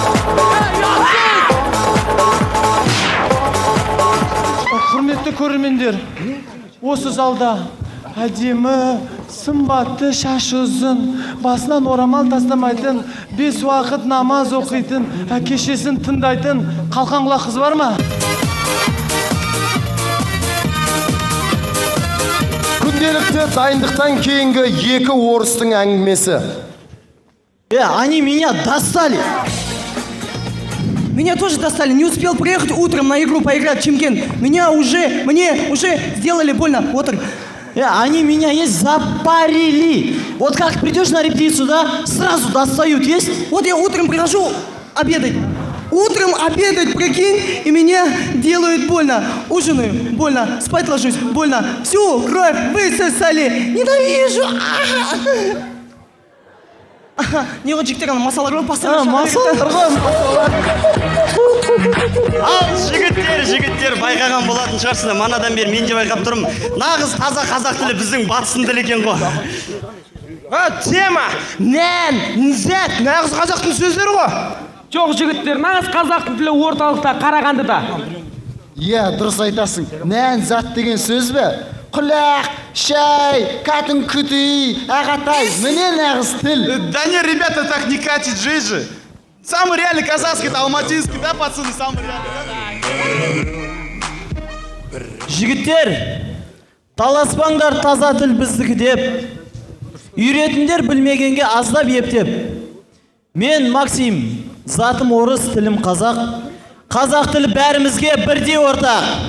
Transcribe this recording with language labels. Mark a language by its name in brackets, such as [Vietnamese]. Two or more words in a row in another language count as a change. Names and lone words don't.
[Kazakh] Құрметті көрермендер, осы залда әдемі, сымбатты, шашы ұзын, басынан орамал тастамайтын, 5 уақыт намаз оқитын, әке-шешесін тыңдайтын қалқаңла қыз бар ма? Күнделікті дайындықтан кейінгі 2 орыстың әңгімесі. [Russian] Они меня достали. Меня тоже достали. Не успел приехать утром на игру поиграть в Чимкент. Мне уже сделали больно. Вот. Они меня есть запарили. Вот как придешь на репетицию, да, сразу достают, есть? Вот я утром прихожу обедать. Утром обедать, прикинь, и меня делают больно. Ужинаю, больно. Спать ложусь, больно. Всю кровь высосали. Ненавижу. [Kazakh] Не ғой жігіттер, масалар ғой, постоянно Жігіттер, байқаған болатын шығарсыздар. Манадан бері мен де байқап тұрмын. Нағыз таза қазақ тілі біздің батыстың тілі екен ғой. Тема, нән, нізәт, нағыз қазақтың сөздері ғой. Жоқ, жігіттер, нағыз қазақтың тілі орталықта, Қарағандыда. Иә, дұрыс айтасың. Нән зат деген сөз бе? Құлақ, шай, кәтін күтей, ағатай, міне нағыз тіл. [Russian] Да не, ребята, так не катит жизнь же. Самый реальный казахский, алматинский, да, пацаны, самый реальный. [Kazakh] Жігіттер, таласпаңдар таза тіл біздікі деп. Үйретіндер білмегенге аздап ептеп. Мен Максим, затым орыс, тілім қазақ. Қазақ тілі бәрімізге бірдей ортақ.